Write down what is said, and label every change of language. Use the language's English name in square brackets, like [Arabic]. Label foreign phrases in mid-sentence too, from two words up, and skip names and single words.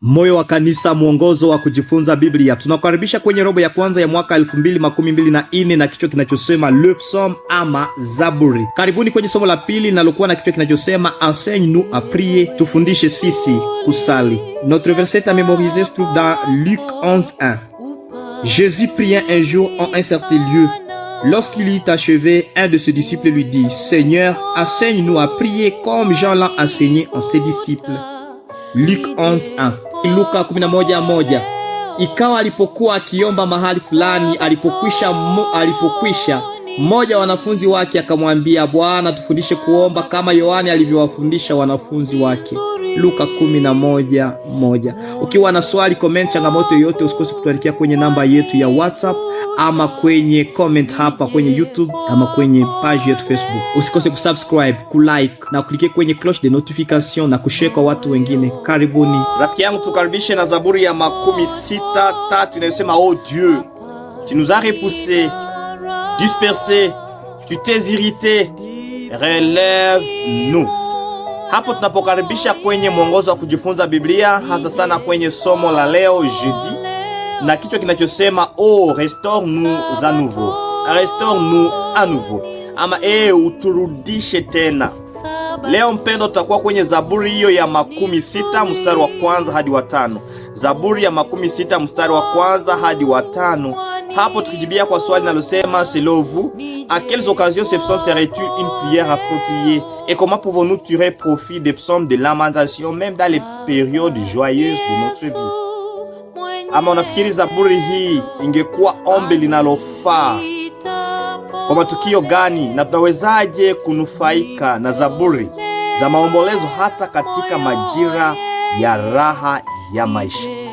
[Swahili] Moyo wa Kanisa, mwongozo wa kujifunza Biblia. Tunakukaribisha kwenye robo ya kwanza ya mwaka 2024 na kichwa kinachosema [French] Le Psaume [Swahili] ama Zaburi. Karibuni kwenye somo la pili linalokuwa na kichwa kinachosema [French] Enseigne-nous à prier, [Swahili] tufundishe sisi kusali. [French] Notre verset à mémoriser se trouve dans Luc 11:1. Jésus priait un jour en un certain lieu. Lorsqu'il eut achevé, un de ses disciples lui dit: Seigneur, enseigne-nous à prier comme Jean l'a enseigné en ses disciples. Luc 11:1. [Swahili] Luka 11:1. Ikawa alipokuwa akiomba mahali fulani, alipokwisha mmoja wa wanafunzi wake akamwambia, Bwana, tufundishe kuomba kama Yohane alivyowafundisha wanafunzi wake. Luka 11:1. Ukiwa na swali, comment, changamoto yoyote, usikose kutuandikia kwenye namba yetu ya WhatsApp ama kwenye comment hapa kwenye YouTube ama kwenye page yetu Facebook. Usikose kusubscribe, kulike na kuklike kwenye [French] cloche de notification [Swahili] na kushare kwa watu wengine. Karibuni. Rafiki yangu, tukaribishe na Zaburi ya 63 inayosema: [French] Oh Dieu, tu nous as repoussés, dispersés, tu t'es irrité, relève-nous. [Swahili] Hapo tunapokaribisha kwenye mwongozo wa kujifunza Biblia, hasa sana kwenye somo la leo jeudi, na kichwa kinachosema [French] Oh, restaure-nous à nouveau. Restaure-nous à nouveau. [Swahili] Ama uturudishe tena. Leo mpendo, tutakuwa kwenye Zaburi hiyo ya 60 mstari wa kwanza hadi wa 5. Zaburi ya 60 mstari wa kwanza hadi wa 5. Hapo tukijibia kwa swali linalosema: [French] Selon vous, à quelles occasions ce psaume serait-il une prière appropriée? Et comment pouvons-nous tirer profit des psaumes de lamentation même dans les périodes joyeuses de notre vie? [Swahili] Ama unafikiri Zaburi hii ingekuwa ombi linalofaa kwa matukio gani, na tunawezaje kunufaika na Zaburi za maombolezo hata katika majira ya raha ya maisha?